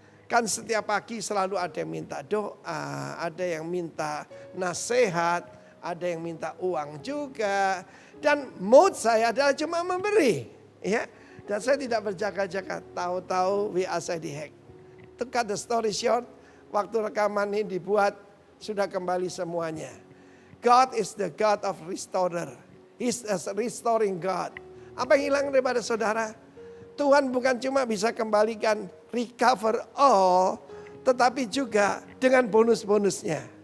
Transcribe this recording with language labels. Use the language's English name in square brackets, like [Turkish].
[Indonesian] Kan setiap pagi selalu ada yang minta doa, ada yang minta nasihat, ada yang minta uang juga. Dan mood saya adalah cuma memberi. Ya. Dan saya tidak berjaga-jaga, tahu-tahu WA saya dihack. [English] To cut the story short, [Indonesian] waktu rekaman ini dibuat, sudah kembali semuanya. [English] God is the God of restorer. He's a restoring God. [Indonesian] Apa yang hilang daripada saudara? Tuhan bukan cuma bisa kembalikan, [English] recover all, [Indonesian] tetapi juga dengan bonus-bonusnya.